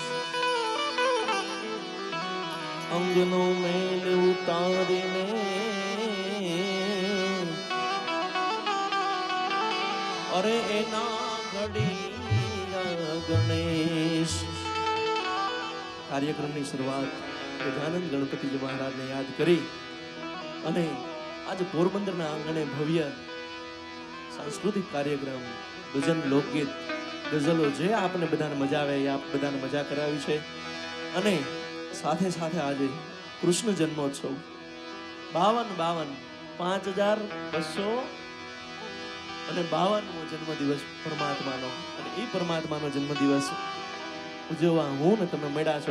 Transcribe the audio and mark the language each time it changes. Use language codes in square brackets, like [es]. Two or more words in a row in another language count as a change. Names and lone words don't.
[gu] અંગનો મેલ ઉતારીને અરે એના ઘડિયા ગણેશ। कार्यक्रमની શરૂઆત ગજાનંદ ગણપતિજી મહારાજને યાદ કરી અને આજે પોરબંદરના આંગણે ભવ્ય સાંસ્કૃતિક કાર્યક્રમ, ભજન, લોકગીત, ગઝલો જે આપને બધાને મજા આવે એ આપ બધાને મજા કરાવી છે। અને સાથે સાથે આજે કૃષ્ણ જન્મોત્સવ 5252 જન્મદિવસ પરમાત્માનો અને એ પરમાત્માનો જન્મદિવસ ઉજવવા હું ને તમે મળ્યા છો।